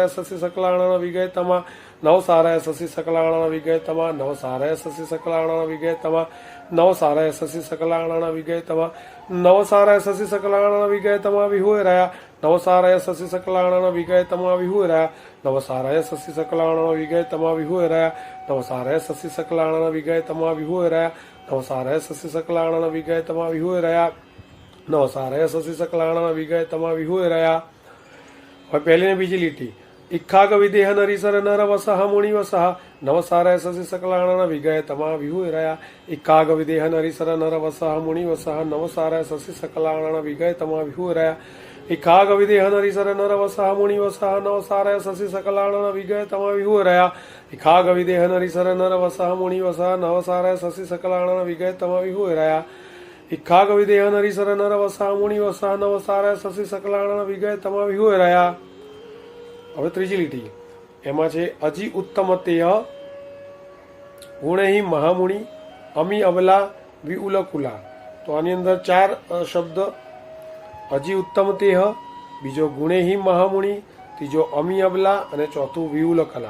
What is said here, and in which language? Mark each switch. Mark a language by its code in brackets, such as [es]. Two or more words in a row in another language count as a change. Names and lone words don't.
[pra] શશી સકલાણણ વિગયતમા નવસારય શશી સકલાણણ વિગયતમા નવસારય શશી સકલાણણ વિગયતમા નવસારય શશી સકલાણણ વિગયતમા નવસારય શશી સકલાણણ વિગયતમા વિહોરયા નવસારય શશી સકલાણણ વિગયતમા વિહોરયા નવસારય શશી સકલાણણ વિગયતમા વિહોરયા નવસારય શશી સકલાણણ વિગયતમા વિહોરયા નવસારય શશી સકલાણણ વિગયતમા વિહોરયા નવસારય શશી સકલાણણ વિગયતમા વિહોરયા. [gu] હવે પહેલી ને બીજી લીટી [pra] इक्खागविदेह नरीसर नरवसः मुनिवसः नवसारय शशि सकलाणन विगयतमा विहुरया इक्खागविदेह नरीसर नरवसः मुनिवसः नवसारय शशि सकलाणन विगयतमा विहुरया इक्खागविदेह नरीसर नरवसः मुनिवसः नवसारय शशि सकलाणन विगयतमा विहुरया इक्खागविदेह नरीसर नरवसः मुनिवसः नवसारय शशि सकलाणन विगयतमा विहुरया इक्खागविदेह नरीसर नरवसः मुनिवसः नवसारय शशि सकलाणन विगयतमा विहुरया. [gu] હવે ત્રીજી લીટી એમાં છે [pra] અજી ઉત્તમ તેહ ગુણેહી મહામુનિ અમી અબલા વિઉલકુલા. [gu] તો આની અંદર ચાર શબ્દ [pra] અજી ઉત્તમ તેહ, [gu] બીજો [pra] ગુણેહી મહામુનિ, [gu] ત્રીજો [pra] અમી અબલા [gu] અને ચોથું વિઉલકલા.